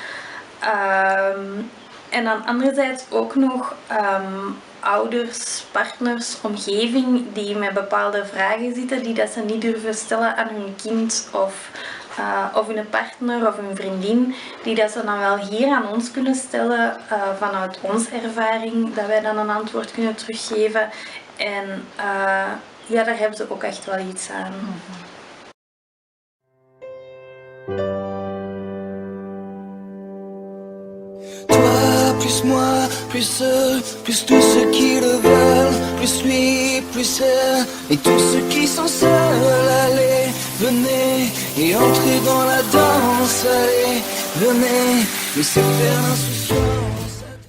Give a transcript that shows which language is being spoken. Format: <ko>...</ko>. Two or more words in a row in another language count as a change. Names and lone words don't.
<nl>En dan anderzijds ook nog ouders, partners, omgeving die met bepaalde vragen zitten die dat ze niet durven stellen aan hun kind of hun partner of hun vriendin. Die dat ze dan wel hier aan ons kunnen stellen vanuit onze ervaring, dat wij dan een antwoord kunnen teruggeven. En daar hebben ze ook echt wel iets aan.</nl> <fr>Toi, plus moi, plus eux, plus tous ceux qui le veulent, plus lui, plus elle, et tous ceux qui sont seuls, allez, venez, et entrez dans la danse, allez, venez, laissez faire l'insouciance.</fr>